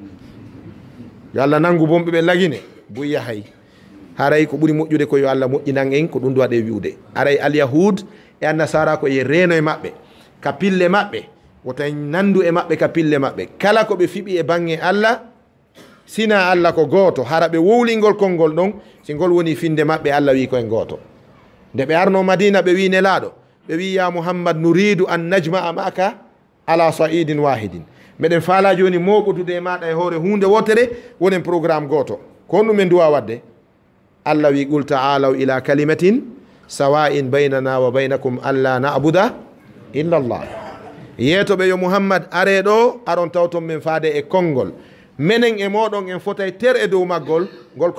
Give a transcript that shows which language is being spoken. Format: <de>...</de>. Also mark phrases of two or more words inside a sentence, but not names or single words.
<ff>yo Allah nangu bonɓe ɓe lagine mbuya hay haray ko ɓuuri moƴƴude ko yo Allah moƴƴinan en ko ɗum waɗe wiwde aray alyahud e annasara ko ye reeno e maɓɓe ka pille maɓɓe wota nandu e maɓɓe ka pille maɓɓe kala ko ɓe fiɓi e bange Allah sina Allah ko gooto hara ɓe wowlingol konngol ɗon si ngol woni finde maɓɓe Allah wi koye gooto nde ɓe arno Madina ɓe wi nelaɗo ɓe wi</ff> <ar>يا محمد نريد أن نجمع معك على صعيد واحد</ar> <ff>meɗen faala joni moɓotude e maɗa e hoore hunde wotere wonen programme gooto ko honɗum men duwa wadde Allah wi</ff> <ar>قل تعالوا إلى كلمة سواء بيننا وبينكم ألا نعبد إلا الله</ar> <ff>yeetoɓe yo Muhammad are ɗo aron tawton men faade e konngol menen e moɗon en fotay ter e dow maggol ngol</ff>